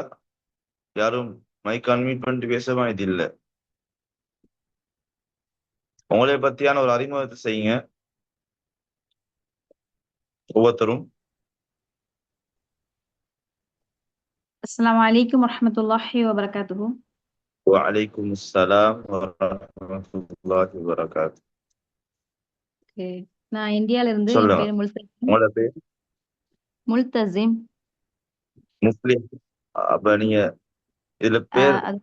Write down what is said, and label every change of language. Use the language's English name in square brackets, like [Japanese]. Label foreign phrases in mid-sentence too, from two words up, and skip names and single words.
[Tamil] யாரும் மைக் அன்மியூட் பண்ணிட்டு பேச மாதிரி இல்ல. உங்களை பத்தியான ஒரு அறிமுகத்தை செய்யுங்க ஒவ்வொருத்தரும். [Arabic] السلام عليكم ورحمة الله وبركاته. وعليكم السلام ورحمة الله وبركاته. [Tamil] Okay. நான் இந்தியால இருந்து என் சொல்லுங்க பேர் முல்தசிம். உங்களோட பேர். முல்தசிம். முஸ்லிம். அப்ப நீங்க இதுல பேர் அது